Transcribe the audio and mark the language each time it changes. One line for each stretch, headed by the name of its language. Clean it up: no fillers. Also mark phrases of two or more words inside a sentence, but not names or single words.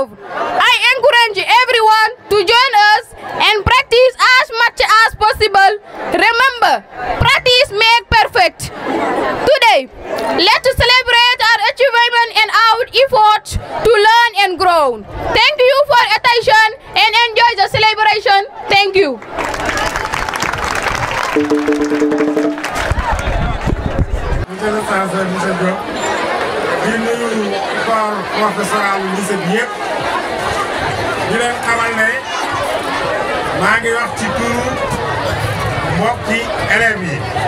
English: I encourage everyone to join us and practice as much as possible. Remember, practice makes perfect. Today, let's celebrate our achievement and our efforts to learn and grow. Thank you for attention and enjoy the celebration. Thank you.
Wolof: maa ngi wax ci turu mbokki élèves yi